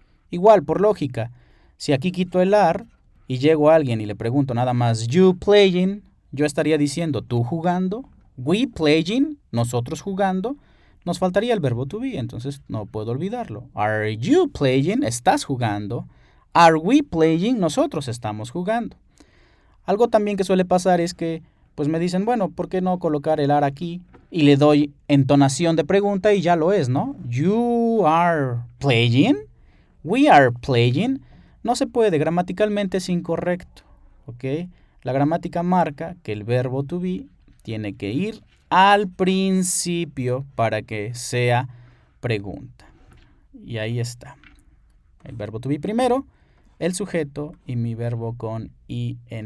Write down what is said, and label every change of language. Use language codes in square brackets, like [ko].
[es] Igual, por lógica, si aquí quito el are, y llego a alguien y le pregunto nada más, [en] you playing, [es] yo estaría diciendo, tú jugando, [en] we playing, [es] nosotros jugando, nos faltaría el verbo to be, entonces no puedo olvidarlo. [en] Are you playing? [es] ¿Estás jugando? [en] Are we playing? [es] Nosotros estamos jugando. Algo también que suele pasar es que, pues me dicen, bueno, ¿por qué no colocar el are aquí? Y le doy entonación de pregunta y ya lo es, ¿no? [en] You are playing, we are playing. [es] No se puede, gramaticalmente es incorrecto, ¿ok? La gramática marca que el verbo to be tiene que ir al principio para que sea pregunta. Y ahí está. El verbo to be primero, el sujeto y mi verbo con ing.